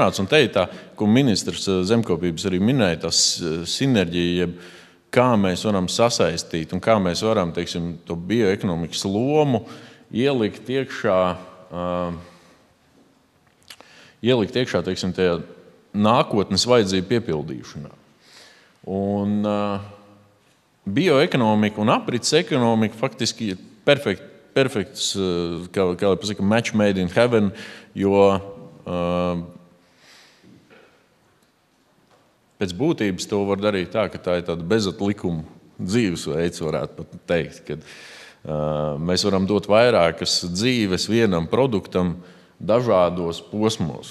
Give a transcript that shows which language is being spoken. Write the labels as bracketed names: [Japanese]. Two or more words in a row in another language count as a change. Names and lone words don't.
[Latvian] Un te ir tā, ko ministrs zemkopības arī minēja, tā sinerģija, jeb kā mēs varam sasaistīt un kā mēs varam, teiksim, to bioekonomikas lomu ielikt iekšā, teiksim, tajā nākotnes vajadzību piepildīšanā. Un bioekonomika un aprits ekonomika faktiski ir perfekts, kā pasaka, [English] match made in heaven, [Latvian] jo pēc būtības to var darīt tā, ka tā ir tāda bezatlikuma dzīvesveids, varētu pat teikt, kad mēs varam dot vairākas dzīves vienam produktam dažādos posmos.